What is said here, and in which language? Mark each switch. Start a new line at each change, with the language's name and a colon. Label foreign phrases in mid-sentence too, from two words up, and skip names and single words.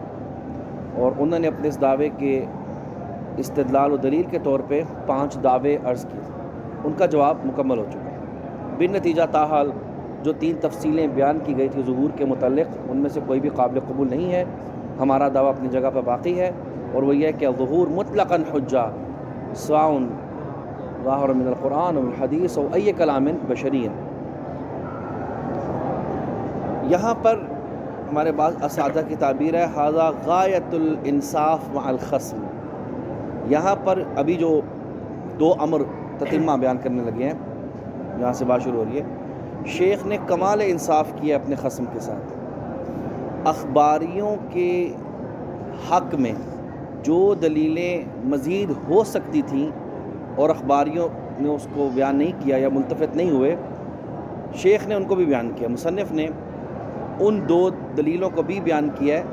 Urdu: اور انہوں نے اپنے اس دعوے کے استدلال و دلیل کے طور پہ 5 دعوے عرض کیے تھے، ان کا جواب مکمل ہو چکا ہے۔ بن نتیجہ تاحال جو 3 تفصیلیں بیان کی گئی تھی ظہور کے متعلق، ان میں سے کوئی بھی قابل قبول نہیں ہے۔ ہمارا دعویٰ اپنی جگہ پر باقی ہے، اور وہ یہ ہے کہ
Arabic: ظہور مطلقاً حجہ سواء ظاہر من القرآن و الحدیث و ای کلام بشری۔
Urdu: یہاں پر ہمارے بعض اساتذہ کی تعبیر ہے
Arabic: ھذا غایۃ الانصاف مع الخصم۔
Urdu: یہاں پر ابھی جو 2 امر تتمہ بیان کرنے لگے ہیں، یہاں سے بات شروع ہو رہی ہے، شیخ نے کمال انصاف کیا اپنے خصم کے ساتھ۔ اخباریوں کے حق میں جو دلیلیں مزید ہو سکتی تھیں اور اخباریوں نے اس کو بیان نہیں کیا یا ملتفت نہیں ہوئے، شیخ نے ان کو بھی بیان کیا، مصنف نے ان 2 دلیلوں کو بھی بیان کیا ہے۔